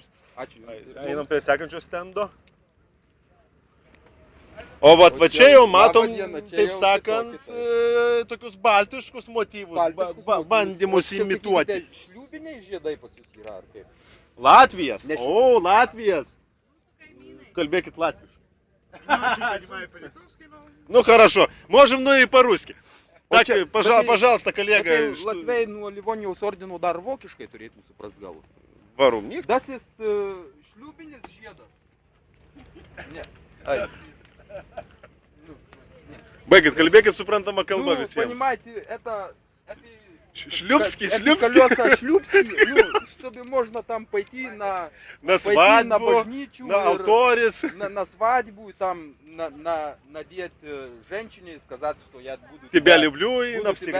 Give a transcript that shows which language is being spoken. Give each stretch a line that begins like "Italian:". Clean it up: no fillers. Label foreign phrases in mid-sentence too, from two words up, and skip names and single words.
Lithuanian: Einam prie sekančio stendo. O va čia jau matom, taip sakant, tokius baltiškus motyvus, bandymus imituoti. Šliūbiniai žiedai pas jūs yra, ar kaip? Latvijas. O, Latvijas. Kalbėkit latviškai.
Russian: Ну хорошо, можем и по-русски. Так, пожалуйста, коллега.
Lithuanian: Latviai nuo Livonijos ordino dar vokiškai turėtų suprast gal.
German: Warum nicht? Das ist
Lithuanian: šliūbinis žiedas. Ne. Baigit, kalbėkit suprantama kalba visiems.
Russian: Понимаете, это Шлюпский. колеса шлюпские,
Ukrainian: собі можна
Russian: там пойти на На пойти на свадьбу, божничу, на алторис. на свадьбу, там надеть женщине и сказать, что я буду Тебя люблю и буду навсегда.